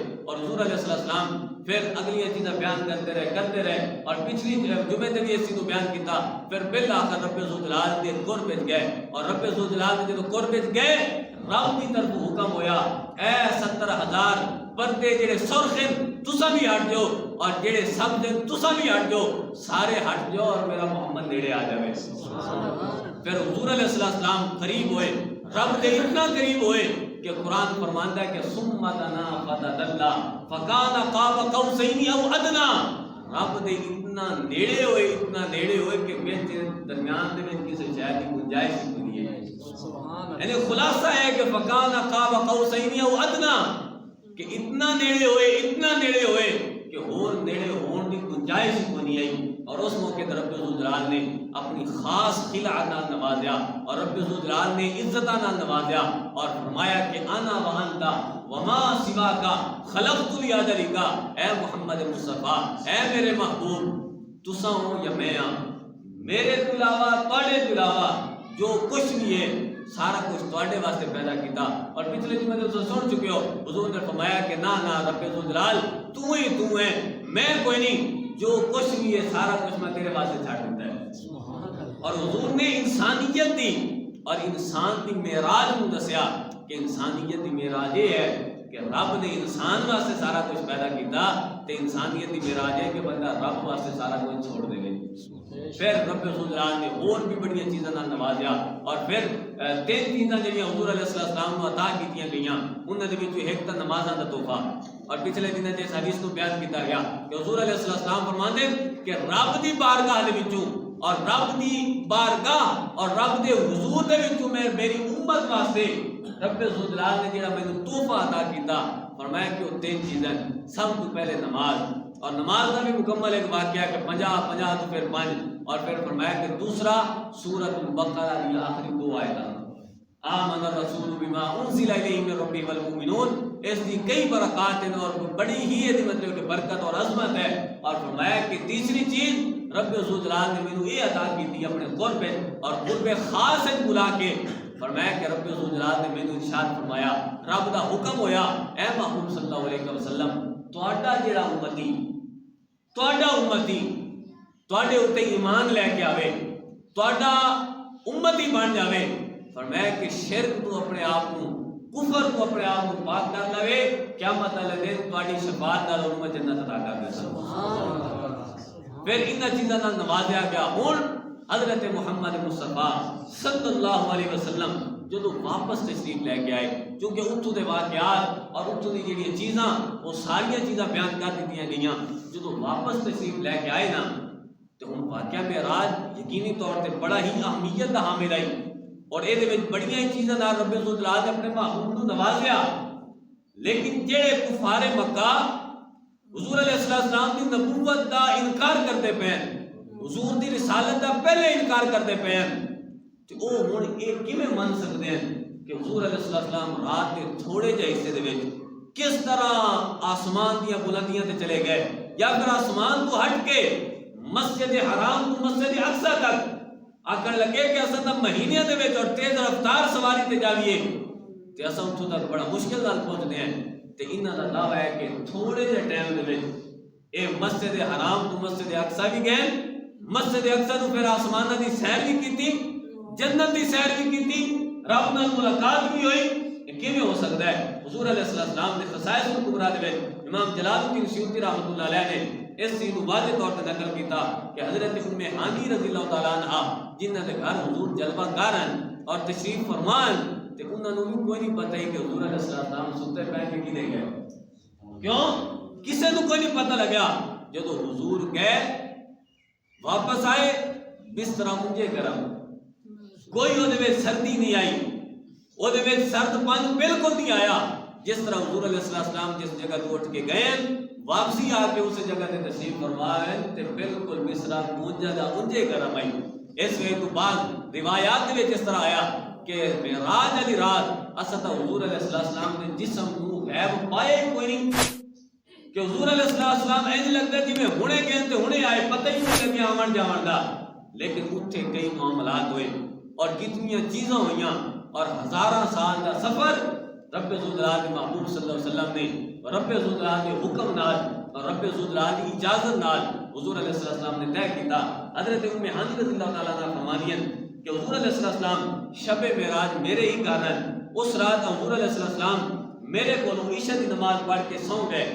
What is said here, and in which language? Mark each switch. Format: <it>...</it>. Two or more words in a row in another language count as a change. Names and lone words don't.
<ur>اور حضور علیہ السلام پھر اگلی چیزیں بیان کرتے رہے اور پچھلی جمعے تے بھی اس چیز کو بیان کیتا.</ur> <pa>پھر بالآخر رب ذوالجلال دے قرب وچ گئے اور رب ذوالجلال دے جدوں قرب وچ گئے رب کی طرف حکم ہویا اے 70,000 پردے جڑے سرخ ہیں تساں بھی ہٹ جاؤ اور جڑے سبز ہیں تساں بھی ہٹ جاؤ, سارے ہٹ جاؤ اور میرا محمد نیڑے آ جاوے. پھر حضور علیہ السلام قریب ہوئے, رب دے اتنا قریب ہوئے کہ قرآن فرماندا ہے کہ</pa> <ar>ثم دنا فتدلى فكان قاب قوسين او ادنى.</ar> <pa>رب دے اتنا نیڑے ہوئے کہ وچ درمیان دے وچ کسی شے دی گنجائش ہی نہیں ہے. یعنی خلاصہ ہے کہ</pa> <ar>فكان قاب قوسين او ادنى</ar> <pa>کہ اتنا نیڑے ہوئے کہ اور نیڑے ہون دی گنجائش ہی نہیں آئی. اور اس موقع پر رب ذوالجلال نے اپنی خاص خلع نال نوازیا اور رب ذوالجلال نے عزت نال نوازیا اور فرمایا کہ</pa> <ar>انا وانت وما سواک خلقت لیجلک.</ar> <pa>اے محمد مصطفیٰ, اے میرے محبوب, تساں ہو یا میں ہاں, میرے تو علاوہ تواڈے تو علاوہ جو کچھ بھی ہے سارا کچھ تواڈے واسطے پیدا کیتا.</pa> <ur>اور پچھلے جمعے میں تو سن چکے ہو حضور نے فرمایا کہ نہ رب ذوالجلال تو ہی ہے, میں کوئی نہیں, جو کچھ بھی ہے سارا کچھ میں تیرے واسطے چھاڑ دیتا ہے.</ur> <pa>اور حضور نے انسانیت دی اور انسان کی معراج کو دسیا کہ انسانیت کی معراج یہ ہے کہ رب نے انسان واسطے سارا کچھ پیدا کیتا تے انسانیت کی معراج ہے کہ بندہ رب واسطے سارا کچھ چھوڑ دے. پھر رب ذوالجلال نے اور بھی بڑی چیزاں نال نوازیا اور پھر 3 چیزاں جڑیاں حضور علیہ السلام کو عطا کیتیاں گئیاں انہاں دے وچ ایک تا نمازاں دا تحفہ. اور پچھلے دنوں اس حدیث کو بیان کیتا گیا کہ حضور علیہ السلام فرماندے کہ رب دی بارگاہ دے وچوں اور رب دی بارگاہ اور رب دے حضور دے وچوں میں میری امت واسطے رب ذوالجلال نے جڑا مینوں تحفہ عطا کیتا فرمایا کہ وہ 3 چیزاں. سب تو پہلے نماز, اور نماز کا بھی مکمل ایک واقعہ کہ 50 تو پھر 5, اور پھر فرمایا کہ دوسرا سورۃ البقرہ کی آخری 2 آیتاں</pa> <ar>آمن الرسول بما انزل الیہ من ربہ والمؤمنون.</ar> <pa>اس دی کئی برکات ہیں اور بڑی ہی ہے مطلب کہ برکت اور عظمت ہے. اور فرمایا کہ تیسری چیز رب ذوالجلال نے مینوں یہ عطا کی تھی اپنے قرب اور قرب خاص سے بلا کے فرمایا کہ رب ذوالجلال نے مینوں ارشاد فرمایا, رب دا حکم ہویا اے محبوب صلی اللہ علیہ وسلم تہاڈا جڑا امتی تہاڈے اوتے ایمان لے کے آوے, تہاڈا امتی بن جاوے, فرمایا کہ شرک تو اپنے آپ کو, کفر تو اپنے آپ کو پاک کر لوے, قیامت والے دن تہاڈی شفاعت نال انہوں جنت عطا کر دے. سبحان اللہ. پھر انہاں چیزاں نال نوازیا گیا. ہن حضرت محمد مصطفیٰ صلی اللہ علیہ وسلم جدو واپس تشریف لے کے آئے, چونکہ اتھو دے واقعات اور اتھو دی جڑی چیزاں وہ ساری چیزاں بیان کر دیتیاں گئیاں. جدو واپس تشریف لے کے آئے نا تو ہن واقعہ معراج یقینی طور تے بڑا ہی اہمیت دا حامل آئی اور اے دے وچ بڑیاں چیزاں نال رب ذوالجلال نے اپنے محبوب کو نوازیا. لیکن جڑے کفار مکہ حضور علیہ السلام دی نبوت دا انکار کرتے پے, حضور دی رسالت دا پہلے انکار کرتے پے ہیں, تو او ہن یہ کیویں من سکتے ہیں کہ حضور علیہ السلام رات کے تھوڑے جہے حصے دے وچ کس طرح آسمان دیاں بلندیاں تے چلے گئے, یا پھر آسمان کو ہٹ کے مسجد حرام کو مسجد اقصی تک آکر لگے کہ اساں تا مہینے دے وچ اور تیز رفتار سواری تے جاویے تے اساں اتھوں تک بڑا مشکل نال پہنچدے ہیں. تے انہاں دا دعویٰ ہے کہ تھوڑے جہے ٹائم دے وچ اے مسجد حرام تو مسجد اقصی بھی گئے, مسجد اقصی تو پھر آسماناں دی سیر بھی کیتی, جنت دی سیر بھی کیتی, رب نال ملاقات بھی ہوئی. کیویں ہو سکتا ہے؟ حضور علیہ السلام نے خصائص الکبریٰ دے وچ امام جلال الدین سیوطی رحمۃ اللہ علیہ نے اس چیز کو واضح طور پر نقل کیتا کہ حضرت ام ہانی رضی اللہ تعالیٰ عنہ جنہاں دے گھر حضور جلوہ گاہ ہیں اور تشریف فرمان تے انہاں نوں بھی کوئی نہیں پتہ ہی کہ حضور علیہ السلام ستے پہ کے کدے گئے. کیوں؟ کسے نوں کوئی نہیں پتہ لگا. جدو حضور گئے واپس آئے بستر مجھے گرم, کوئی وہ سردی نہیں آئی, وہ سرد پانی بالکل نہیں آیا. جس طرح حضور علیہ السلام جس جگہ تو اٹھ کے گئے واپسی آ کے اس جگہ تے تشریف فرمائے تے بالکل بستر مجھے دا انجے گرم آئی. اس وجہ تو بعد روایات میں جس طرح آیا کہ معراج والی رات اساں حضور علیہ السلام نے جسم نو غیب پائے کوئی نہیں کہ حضور علیہ السلام اینج لگتا جی میں ہونے گئے تے ہونے آئے، پتہ ہی نہیں لگیا آمن جاون دا، لیکن اتھے کئی معاملات ہوئے اور کتنی چیزاں ہوئیاں اور ہزاراں سال دا سفر رب ذوالجلال کے محبوب صلی اللہ علیہ وسلم نے رب ذوالجلال کے حکم نال اور رب ذوالجلال کی اجازت نال حضور علیہ السلام نے طے کیتا۔ حضرت ام ہانی رضی اللہ تعالیٰ عنہ فرمانیاں کہ حضور علیہ السلام شب معراج میرے ہی کارن اس رات حضور علیہ السلام میرے کو عشاء دی نماز پڑھ کے سو گئے۔</pa>